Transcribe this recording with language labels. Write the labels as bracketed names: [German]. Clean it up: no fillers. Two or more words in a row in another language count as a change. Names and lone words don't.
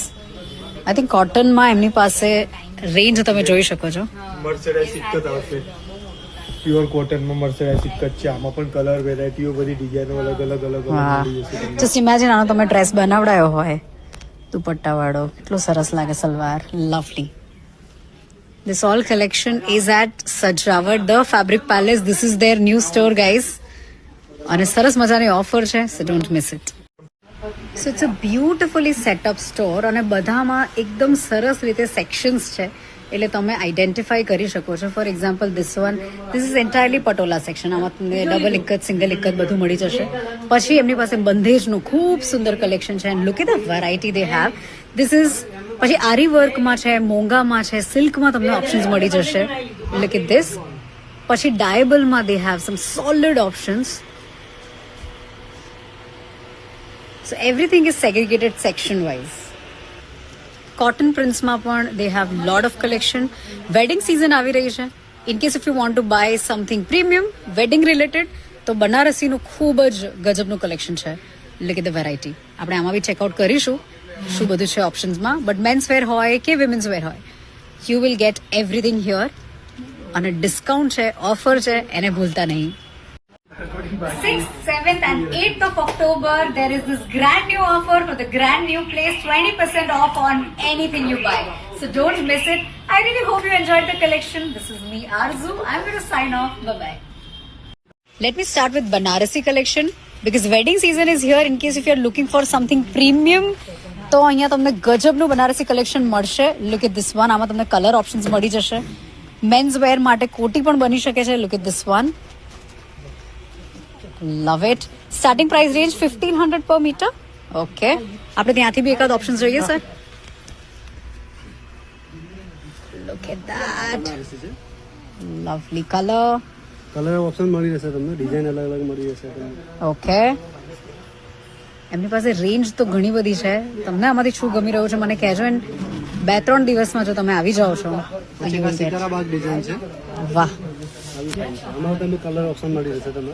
[English] I think [Gujarati] કોટનમાં એમની પાસે રેન્જ તમે જોઈ શકો છો. મર્સરાઇઝ એક જ આવશે. પ્યોર કોટનમાં મર્સરાઇઝ એક જ છે. આમાં પણ [English] color varieties [Gujarati] બધી ડિઝાઇનો અલગ અલગ મળી જશે તમને. [English] just imagine [Gujarati] આનો તમે ડ્રેસ બનાવડાયો હોય દુપટ્ટા વાળો, કેટલું સરસ લાગે સલવાર. લવલી. [English] This all collection is at Sajrawat, the Fabric Palace. This is their new store, guys. [Gujarati] અને સરસ મજાની ઓફર છે, [English] so don't miss it. So it's a beautifully set up store [Gujarati] અને બધામાં એકદમ સરસ રીતે સેક્શન્સ છે એટલે તમે આઈડેન્ટિફાઈ કરી શકો છો. [English] for example this is entirely patola section. [Gujarati] આમાં તમને ડબલ ઇક્કત, સિંગલ ઇક્કત બધું મળી જશે. પછી એમની પાસે બંધેજનું ખૂબ સુંદર કલેક્શન છે [English] and look at the variety they have. this is [Gujarati] પછી આરી વર્કમાં છે, મોંગામાં છે, સિલ્કમાં તમને ઓપ્શન્સ મળી જશે. [English] look at this. પછી ડાયેબલમાં they have some solid options. So everything is segregated section wise. Cotton prints [Gujarati] માં પણ [English] they have lot of collection. Wedding season [Gujarati] આવી રહી છે. [English] In case if you want to buy something premium, wedding related, [Gujarati] તો બનારસીનું ખૂબ જ ગજબનું કલેક્શન છે. [English] Look at the variety. [Gujarati] આપણે આમાં બી ચેકઆઉટ કરીશું શું બધું છે ઓપ્શન્સમાં. બટ [English] men's wear [Gujarati] હોય કે [English] women's wear [Gujarati] હોય, [English] you will get everything here. [Gujarati] અને ડિસ્કાઉન્ટ છે, ઓફર છે, એને ભૂલતા નહીં. [English] 6th, 7th and 8th of October, there is this grand new offer for the grand new place, 20% off on anything you buy. So don't miss it. I really hope you enjoyed the collection. This is me, Arzu. I'm going to sign off. Bye-bye. Let me start with Banarasi collection because wedding season is here. In case if you're looking for something premium, [Gujarati] તો અહીંયા તમને ગજબનું બનારસી કલેક્શન મળશે. [English] Look at this one. [Gujarati] આમાં તમને [English] color options [Gujarati] મળી જશે. [English] men's wear [Gujarati] માટે કોટી પણ બની શકે છે. [English] Look at this one. Love it. Starting price range 1500 per meter. [Gujarati] Okay. આપણે ત્યાંથી બી એકાદ ઓપ્શન જોઈએ સર. [English] Look at that. Lovely color. color option [Gujarati] મળી જશે તમને. ડિઝાઇન અલગ અલગ મળી જશે તમને. Okay. એમની પાસે રેન્જ તો ઘણી બધી છે. તમને આમાંથી શું ગમી રહ્યું છે મને કહેજો. એન્ડ 2-3 દિવસમાં જો તમે આવી જાઓ છો શિકારાબાદ ડિઝાઇન છે. વાહ. આમાં તમને [English] color option [Gujarati] મળી જશે તમને.